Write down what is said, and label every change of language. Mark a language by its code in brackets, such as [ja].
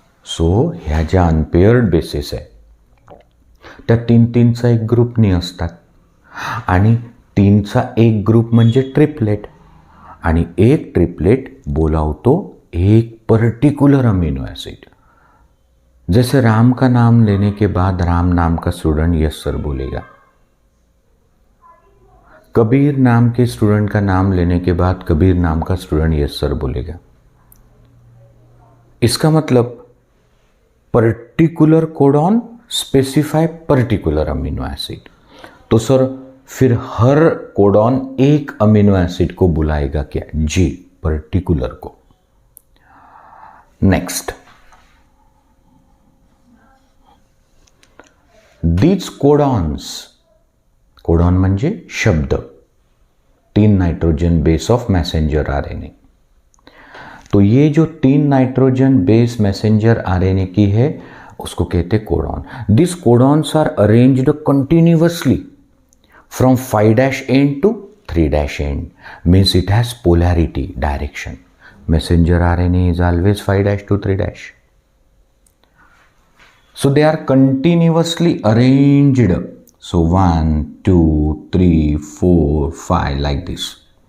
[mr] So ह्या ज्या unpaired basis आहे त्या 3-3चा एक ग्रुपनी असतात आणि 3चा एक ग्रुप म्हणजे ट्रिपलेट आणि एक ट्रिपलेट बोलावतो एक पर्टिकुलर अमीनो एसिड. [hi] जैसे राम का नाम लेने के बाद राम नाम का स्टूडेंट यस सर बोलेगा, कबीर नाम के स्टूडेंट का नाम लेने के बाद कबीर नाम का स्टूडेंट यस सर बोलेगा. इसका मतलब [en] Particular codon specify particular amino acid. [hi] तो सर फिर हर कोडॉन एक अमीनो एसिड को बुलाएगा क्या? [en] जी, पर्टिकुलर को. Next, these codons, [mr] कोडॉन म्हणजे शब्द, [en] 3 nitrogen base of messenger RNA. [hi] तो ये जो 3 नाइट्रोजन बेस मैसेंजर आरएनए की है उसको कहते codon. [en] This codons are arranged continuously from 5' end to 3' end, means it has polarity, direction. Messenger RNA is always 5' to 3'. So they are continuously arranged. So 1, 2, 3, 4, 5 like this.